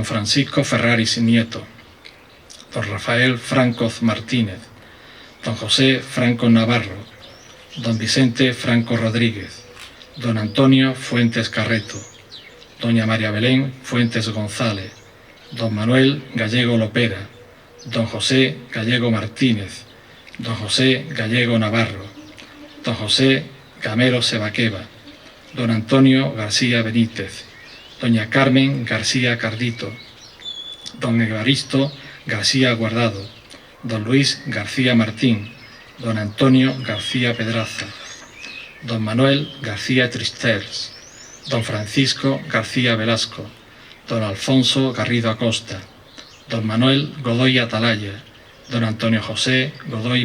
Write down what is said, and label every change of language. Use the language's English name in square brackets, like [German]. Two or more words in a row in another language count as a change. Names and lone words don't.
[Spanish] Francisco Ferraris Nieto, don Rafael Franco Martínez, don José Franco Navarro, don Vicente Franco Rodríguez, don Antonio Fuentes Carreto, doña María Belén Fuentes González, don Manuel Gallego Lopera, don José Gallego Martínez, don José Gallego Navarro, don José Gamero Sebaqueva, don Antonio García Benítez, doña Carmen García Cardito, don Evaristo García Guardado, don Luis García Martín, don Antonio García Pedraza, don Manuel García Tristers, don Francisco García Velasco, don Alfonso Garrido Acosta, don Manuel Godoy Atalaya, don Antonio José Godoy